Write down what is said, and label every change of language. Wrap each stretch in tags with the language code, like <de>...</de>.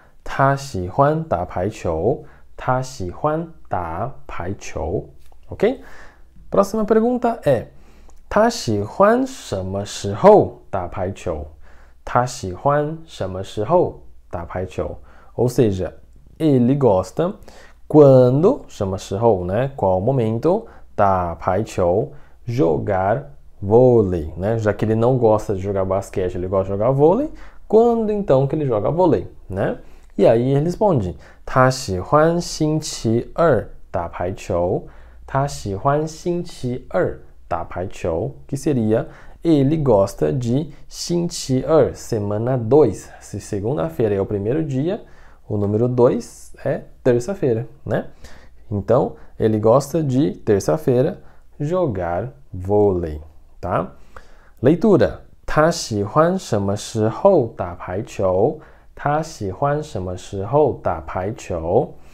<zh>他喜欢打排球. 他喜欢打排球. Ok?</zh> <pt>Próxima pergunta é</pt> <zh>他喜欢什么时候打排球？他喜欢什么时候打排球？</zh> <pt>Ou seja, ele gosta quando, 什么时候, né? Qual momento, 打排球, jogar vôlei, né? Já que ele não gosta de jogar basquete, ele gosta de jogar vôlei. Quando então que ele joga vôlei, né? E aí ele responde:</pt> <zh>他喜欢星期二打排球。他喜欢星期二打排球,</zh> <pt>que seria ele gosta de 星期二, semana 2. Se segunda-feira é o primeiro dia, o número 2 é terça-feira, né? Então, ele gosta de terça-feira jogar vôlei, tá? Leitura.</pt> <zh>他喜欢什么时候打排球？他喜欢什么时候打排球？</zh>